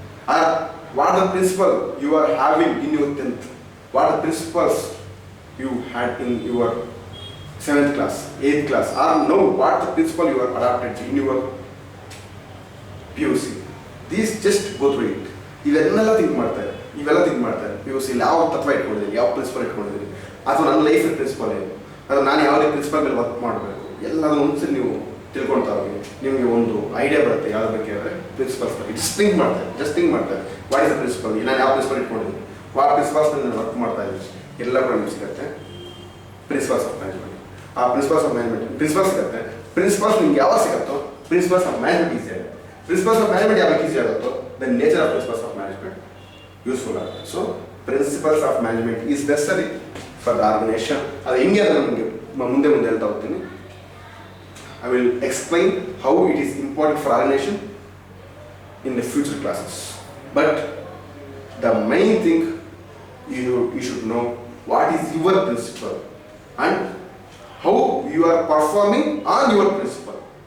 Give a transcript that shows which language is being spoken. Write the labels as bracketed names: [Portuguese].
[English] Or what are the principle you are having in your 10th? What are the principles you had in your 7th class, 8th class? Or know what the principle you are adopted in your PUC. These just go through it. [Kannada] ಇವೆಲ್ಲ think ಮಾಡ್ತಾರೆ P U ಸಿಲಿ ಯಾವ ತತ್ವ ಇಟ್ಕೊಂಡಿದ್ದೀನಿ, ಯಾವ principal ಇಟ್ಕೊಂಡಿದ್ದೀನಿ, ಅಥವಾ ನನ್ನ life principal ಏನು, ಅಥವಾ ನಾನು ಯಾವ ರೀತಿ ಪ್ರಿನ್ಸಿಪಲ್ ಮೇಲೆ ವರ್ಕ್ ಮಾಡಬೇಕು, ಎಲ್ಲದನ್ನು ಒಂದ್ಸರಿ ನೀವು ತಿಳ್ಕೊಳ್ತಾ ಹೋಗಿ ನಿಮಗೆ ಒಂದು ಐಡಿಯಾ ಬರುತ್ತೆ ಯಾವ್ದು ಬಗ್ಗೆ ಅಂದರೆ ಪ್ರಿನ್ಸಿಪಲ್ಸ್ ಬಗ್ಗೆ. ಜಸ್ಟ್ ಥಿಂಕ್ ಮಾಡ್ತಾರೆ [English] what is the principle, [Kannada] ನಾನು ಯಾವ ಪ್ರಿನ್ಸಿಪಲ್ ಇಟ್ಕೊಂಡಿದ್ದೀನಿ, ವಾಟ್ ಪ್ರಿನ್ಸಿಪಲ್ಸ್ ನಾನು ವರ್ಕ್ ಮಾಡ್ತಾ ಇದ್ದೀನಿ, ಎಲ್ಲ ಕೂಡ ನಿಮ್ಗೆ ಸಿಗುತ್ತೆ. ಪ್ರಿನ್ಸಿಪಲ್ಸ್ ಆಫ್ ಮ್ಯಾನೇಜ್ಮೆಂಟ್, ಆ ಪ್ರಿನ್ಸಿಪಲ್ಸ್ ಆಫ್ ಮ್ಯಾನೇಜ್ಮೆಂಟ್ ಪ್ರಿನ್ಸಿಪಲ್ಸ್ ಸಿಗುತ್ತೆ. ಪ್ರಿನ್ಸಿಪಲ್ಸ್ ನಿಮ್ಗೆ ಯಾವಾಗ ಸಿಗುತ್ತೋ ಪ್ರಿನ್ಸಿಪಲ್ಸ್ ಆಫ್ ಮ್ಯಾನೇಜ್ಮೆಂಟ್ ಈಸಿ ಆಗುತ್ತೆ. ಪ್ರಿನ್ಸಿಪಲ್ಸ್ ಆಫ್ ಮ್ಯಾನೇಜ್ಮೆಂಟ್ ಯಾವಾಗ ಈಸಿ ಆಗುತ್ತೋ the nature of principles of management useful ಆಗುತ್ತೆ. [English] So principles of management is necessary for the organisation. [Kannada] ಅದು ಹೆಂಗೆ ಅದನ್ನು ನಿಮಗೆ ಮುಂದೆ ಹೇಳ್ತಾ ಹೋಗ್ತೀನಿ. [English] I will explain how it is important for organization in the future classes. But the main thing you should know what is your principle and how you are performing on your principle.